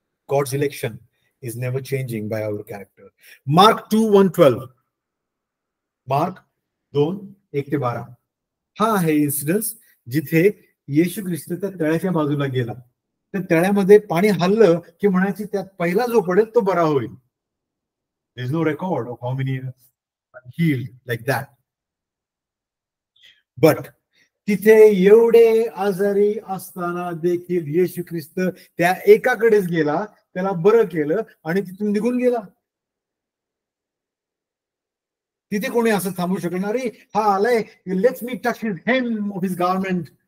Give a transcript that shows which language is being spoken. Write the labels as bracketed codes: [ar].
[en] God's election is never changing by our character. [mr] Mark 2:1-12, mark 2:1-12 हा आहे incidence जिथे येशू ख्रिस्त त्या तळ्याच्या बाजूला गेला. त्या तळ्यामध्ये पाणी हल्लं की म्हणायची त्यात पहिला जो पडेल तो बरा होईल. [en] There is no record of how many healed like that. [mr] But तिथे एवढे आजारी असताना देखील येशू ख्रिस्त त्या एकाकडेच गेला, त्याला बरं केलं आणि तिथून निघून गेला. तिथे कोणी असं थांबू शकणार नाही, हा आलाय [en] Let's me touch his hem of his garment.